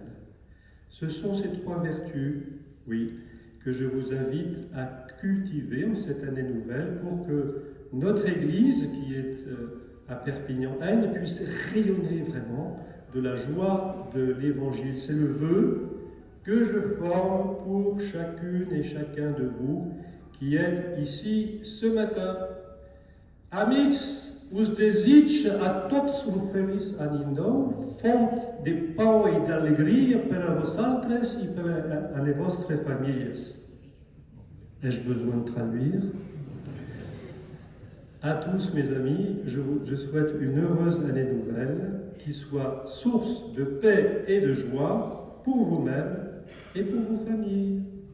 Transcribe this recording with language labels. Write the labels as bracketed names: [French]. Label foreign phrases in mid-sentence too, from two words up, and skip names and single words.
[French] Ce sont ces 3 vertus, oui, que je vous invite à cultiver en cette année nouvelle pour que notre Église, qui est à Perpignan-Haine, puisse rayonner vraiment de la joie de l'Évangile. C'est le vœu que je forme pour chacune et chacun de vous qui êtes ici ce matin. [Catalan] Amics, us desig a tots un feliç any nou, font de pau i d'alegria per a vosaltres i per a les vostres familles. [French] Ai-je besoin de traduire? À tous mes amis, je souhaite une heureuse année nouvelle qui soit source de paix et de joie pour vous-même et pour vos familles.